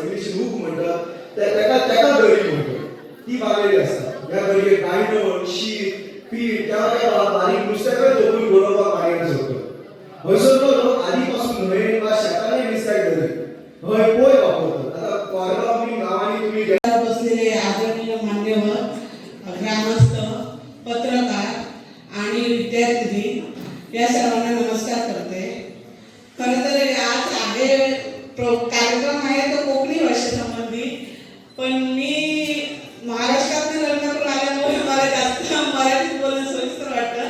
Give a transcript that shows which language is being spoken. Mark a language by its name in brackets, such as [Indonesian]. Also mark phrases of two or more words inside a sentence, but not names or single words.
[Konkani] इंग्लिशीन हुक म्हणटात. तेका गरी म्हणतात. ती बागलेली असता. ह्या गरयेक गायडोळ शीत पीठ त्या बारीक नुस्त्याकय धरून बरोवपाक भायर सोडतात. हयसरलो लोक आदीपासून न्हंयेन वा शेतांनी नुस्त्याक धरतात. हय पोय वापरतात. आता कोरगांव बी गांवांनी तुम्ही [Marathi] बसलेले आदरणीय मान्यवर ग्रामस्थ पत्रकार आणि विद्यार्थी या सर्वांना नमस्कार करते. खरं तर आज कार्यक्रम आहे तो कोकणी भाषेसंबंधी. पण मी महाराष्ट्रात लग्न करून आल्यामुळे मला जास्त मराठीत बोलणं सोयीस्कर वाटतं.